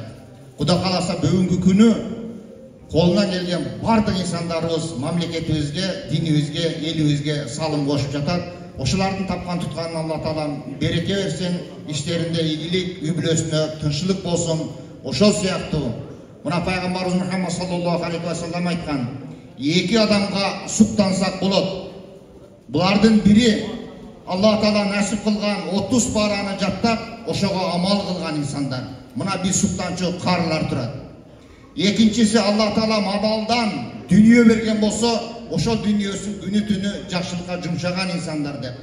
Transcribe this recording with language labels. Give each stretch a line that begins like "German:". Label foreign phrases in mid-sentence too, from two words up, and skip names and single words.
Kyrgyz: Кудай кааласа бүгүнкү күнү колунан келген бардык инсандарыбыз мамлекетибизге, динибизге, элибизге салым кошуп жатат. Ошолардын тапкан тутканын Алла Таалам береке берсин, иштеринде ийгилик, үй бүлөсүнө тынччылык болсун. Ошол сыяктуу мына пайгамбарыбыз Мухаммад
Arabic: صلى الله عليه وسلم
Kyrgyz: айткан, эки адамга суктансак болот. Булардын бири Алла Таала насип кылган 30 параны жаттап, ошого амал кылган инсандар. Мына бир суктанчу карылар турат. Экинчиси Алла Таала мадалдан дүйнө берген болсо, ошол дүйнөсүн күнү түнү жакшылыкка жумшаган инсандар деп.